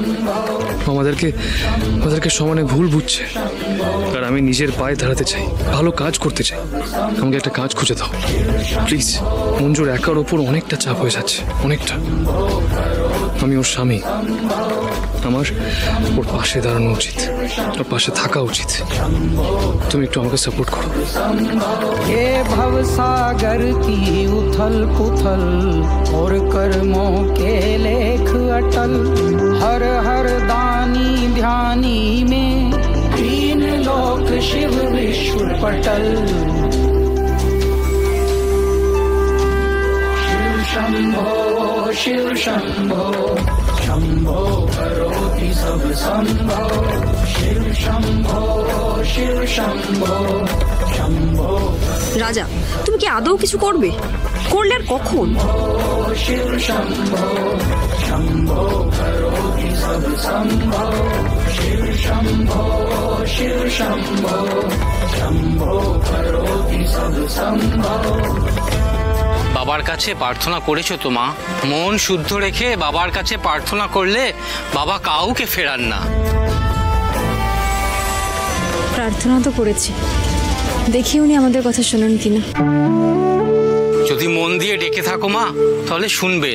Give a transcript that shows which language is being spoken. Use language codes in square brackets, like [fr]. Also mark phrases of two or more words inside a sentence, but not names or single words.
[bn] আমাদেরকে সমানে ভুল বুঝছে, আর আমি নিজের পায়ে দাঁড়াতে চাই, ভালো কাজ করতে চাই। আমাকে একটা কাজ খুঁজে দাও প্লিজ। মঞ্জুর একার ওপর অনেকটা চাপ হয়ে যাচ্ছে, অনেকটা। আমি ওর স্বামী, আমার ওর পাশে দাঁড়ানো উচিত, ওর পাশে থাকা উচিত। তুমি একটু আমাকে সাপোর্ট করো। [hi] ये भव सागर की उथल पुथल और कर्मों के लेख अटल, हर हर दानी ध्यानी में तीन लोक शिव विश्व पटल। शिव शंभो शिव शंभो शंभो करोति सब संभव। शिव शंभो शिव शंभो शंभो। [bn] রাজা, তুমি কি আদৌ কিছু করবে? করলে আর কখন? [hi] शिव शंभो शंभो करोति सब संभव। शिव शंभो शिव शंभो शंभो करोति सब संभव। [bn] বাবার কাছে প্রার্থনা করেছো তো মা? মন শুদ্ধ রেখে বাবার কাছে প্রার্থনা করলে বাবা কাউকে ফেরান না। প্রার্থনা তো করেছি, দেখি উনি আমাদের কথা শোনেন কিনা। যদি মন দিয়ে ডেকে থাকো মা, তাহলে শুনবেন।